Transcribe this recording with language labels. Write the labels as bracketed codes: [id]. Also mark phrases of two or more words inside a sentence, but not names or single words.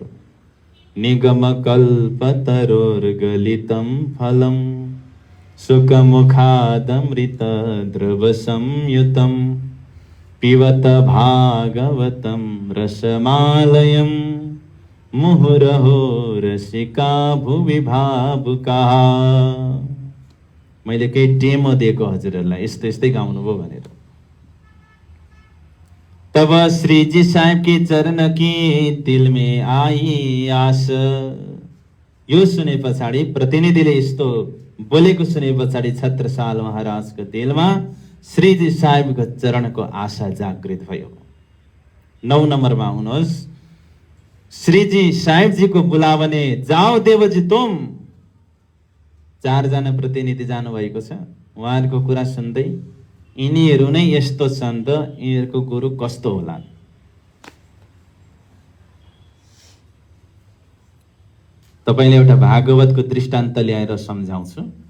[sa] निगम कल्पतरोर्गलितं फलं, सुखमुखादमृत द्रव संयुतं, पिबत भागवतं रसमालयं, मुहुरहो रसिका भुवि भावुकाः। [ne] मैले केही डेमो दिएको हजुरहरूलाई, यस्तो यस्तै गाउनुभयो भनेर। [hi] तब श्री जी साहब के चरण की दिल में आई आस। [ne] यो सुने पछाडि प्रतिनिधिले यस्तो बोलेको सुने पछाडि छत्रसाल महाराजको दिलमा श्रीजी साहेबको चरणको आशा जागृत भयो। 9 नम्बरमा हुनुहोस्। श्रीजी साहेबजीको बुलावने, [hi] जाओ देवजी तुम। [ne] 4 जना प्रतिनिधि जानुभएको छ। उहाँहरूको कुरा सुन्दै यिनीहरू नै यस्तो छन् त यिनीहरूको गुरु कस्तो होला। तपाईले एउटा भागवतको दृष्टान्त ल्याएर सम्झाउँछु।